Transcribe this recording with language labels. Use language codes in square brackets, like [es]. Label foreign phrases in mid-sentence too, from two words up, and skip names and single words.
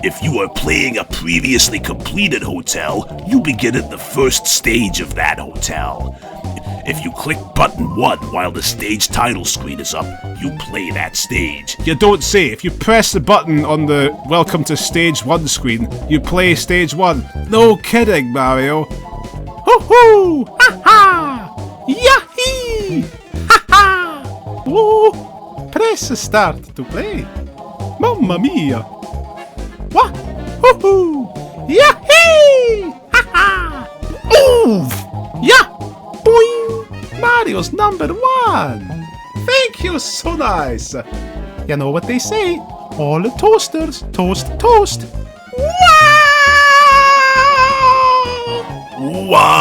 [en] If you are playing a previously completed hotel, you begin at the first stage of that hotel. If you click button 1 while the stage title screen is up, you play that stage. You don't say. If you press the button on the Welcome to Stage 1 screen, you play Stage 1. No kidding, Mario. Hoo-hoo! Ha-ha! Yahee! Ha-ha! Oh! Press start to play. [it] Mamma mia! [en] What? Hoo-hoo! Yahee! Ha-ha! Oof! Yeah! Boing! Mario's #1. Thank you, so nice. You know what they say, all the toasters toast toast. Wow!